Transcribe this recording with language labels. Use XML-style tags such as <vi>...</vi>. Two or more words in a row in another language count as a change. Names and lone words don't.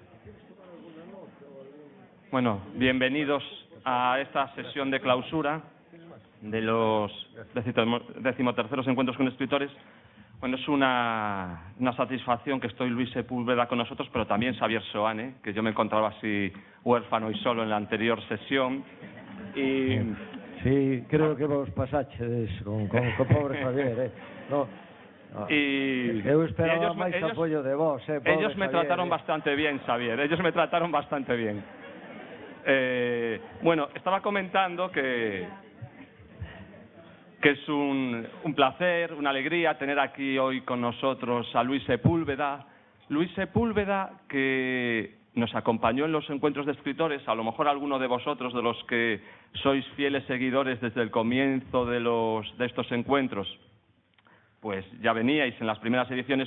<es>Bueno, bienvenidos a esta sesión de clausura de los 13º Encuentros con Escritores. Bueno, es una satisfacción que estoy Luis Sepúlveda con nosotros, pero también Xavier Soane, que yo me encontraba así huérfano y solo en la anterior sesión. Y... Sí,</es> <gl>creo que vos pasaches con pobre Xavier, No. Eu esperaba máis apoio de vos,</gl> <es>ellos me Xavier, trataron bastante bien, Xavier, ellos me trataron bastante bien. Bueno, estaba comentando que es un placer, una alegría tener aquí hoy con nosotros a Luis Sepúlveda. Luis Sepúlveda, que nos acompañó en los encuentros de escritores, a lo mejor alguno de vosotros, de los que sois fieles seguidores desde el comienzo de estos encuentros, pues ya veníais en las primeras ediciones.</es>